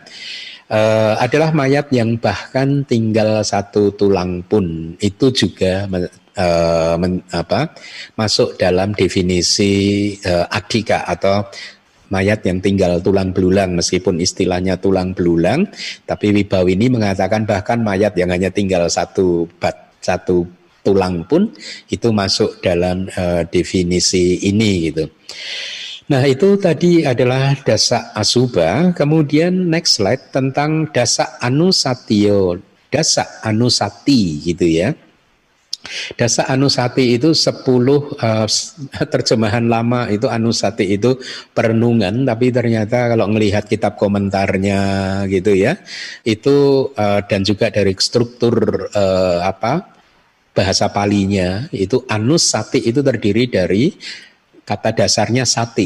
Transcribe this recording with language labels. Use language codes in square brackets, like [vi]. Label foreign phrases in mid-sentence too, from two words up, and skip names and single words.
[id] Adalah mayat yang bahkan tinggal satu tulang pun itu juga masuk dalam definisi attika atau mayat yang tinggal tulang belulang, meskipun istilahnya tulang belulang, tapi Wibawini mengatakan bahkan mayat yang hanya tinggal satu tulang pun itu masuk dalam definisi ini gitu. Nah itu tadi adalah [pi] dasa asubha. [id] Kemudian [en] next slide [id] tentang [pi] dasa anusatio, dasa anusati [id] gitu ya. [pi] Dasa anusati [id] itu 10 terjemahan lama itu anusati itu perenungan, tapi ternyata kalau melihat kitab komentarnya gitu ya, itu dan juga dari struktur bahasa Palinya itu anusati itu terdiri dari kata dasarnya sati.